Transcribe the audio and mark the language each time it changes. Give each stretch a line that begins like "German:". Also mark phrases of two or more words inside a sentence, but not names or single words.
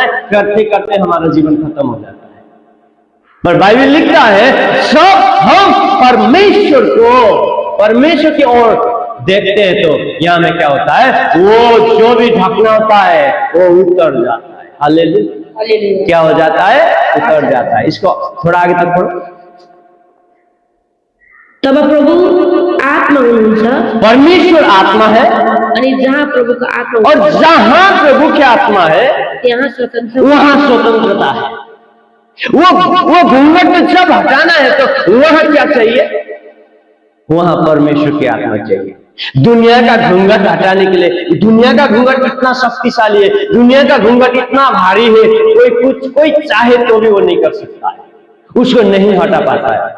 Hindi: करते करते हमारा जीवन खत्म हो जाता है। पर बाइबल लिखता है सब हम परमेश्वर की ओर देखते हैं तो यहां में क्या होता है? वो जो भी ढकना होता है वो उतर जाता है। हालेलुया। क्या हो जाता है? उतर जाता है। इसको थोड़ा आगे तक पढ़ो।
Nepali: तब प्रभु आत्मा हुनुहुन्छ,
Hindi: परमेश्वर आत्मा है,
Nepali: अनि जहाँ प्रभुको आत्मा
Hindi: और जहां प्रभु की आत्मा है
Nepali: त्यहाँ स्वतन्त्र,
Hindi: वहां स्वतंत्रता है। वो घूंघट जब हटाना है तो वहां क्या चाहिए? वहां परमेश्वर की आत्मा चाहिए। दुनिया का घूंघट हटाने के लिए, दुनिया का घूंघट इतना शक्तिशाली है, दुनिया का घूंघट इतना भारी है, कोई चाहे तो भी वो नहीं कर सकता है, उसको नहीं हटा पाता है।